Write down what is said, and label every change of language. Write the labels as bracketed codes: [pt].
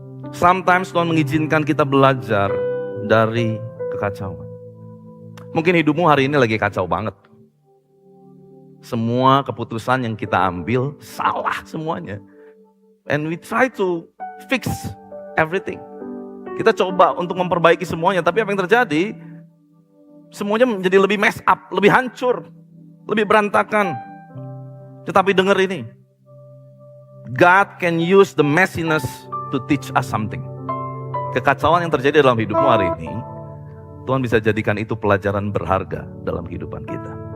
[id] Sometimes Tuhan mengizinkan kita belajar dari kekacauan. Mungkin hidupmu hari ini lagi kacau banget. Semua keputusan yang kita ambil salah semuanya. [en] And we try to fix everything. [id] Kita coba untuk memperbaiki semuanya, tapi apa yang terjadi? Semuanya menjadi lebih mess up, lebih hancur, lebih berantakan. [en] Tetapi dengar ini, God can use the messiness to teach us something. [id] Kekacauan yang terjadi dalam hidupmu hari ini, Tuhan bisa jadikan itu pelajaran berharga dalam kehidupan kita.